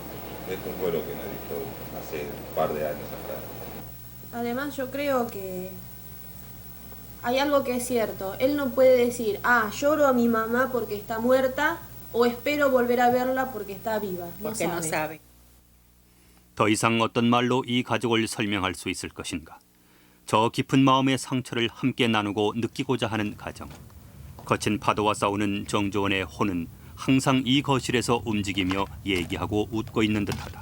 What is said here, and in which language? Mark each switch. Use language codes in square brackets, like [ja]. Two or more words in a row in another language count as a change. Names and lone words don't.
[es] Esto fue lo que me dijo hace un par de años atrás. Además, yo creo que hay algo que es cierto. Él no puede decir, lloro a mi mamá porque está muerta, o espero volver a verla porque está viva. Porque no sabe. [ko] 더 이상 어떤 말로 이 가족을 설명할 수 있을 것인가. 저 깊은 마음의 상처를 함께 나누고 느끼고자 하는 가정. 거친 파도와 싸우는 정조원의 혼은 항상 이 거실에서 움직이며 얘기하고 웃고 있는 듯하다.